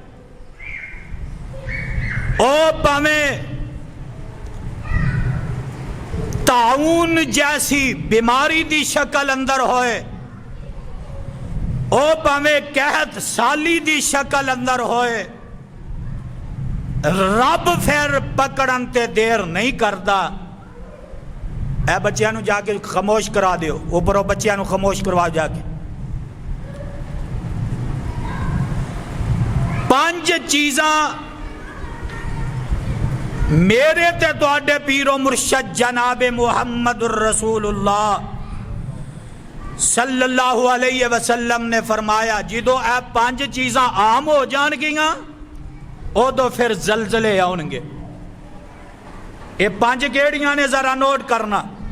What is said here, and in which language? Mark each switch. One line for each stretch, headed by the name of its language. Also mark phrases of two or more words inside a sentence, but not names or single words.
Punjabi: او پاویں طاعون جیسی بیماری دی شکل اندر ہوئے، او پاویں قحط سالی دی شکل اندر ہوئے، رب پھر پکڑن تے دیر نہیں کردا۔ اے بچیاں نو جا کے خاموش کرا دیو، اوپروں بچیاں نو خاموش کروا جا کے۔ 5 چیزاں میرے تے تواڈے پیر و مرشد جناب محمد الرسول اللہ
Arabic: صلی اللہ علیہ وسلم
Punjabi: نے فرمایا جدو اے 5 چیزاں عام ہو جان گیاں ادو پھر زلزلے آن گے۔ یہ 5 کیڑیاں نے ذرا نوٹ کرنا۔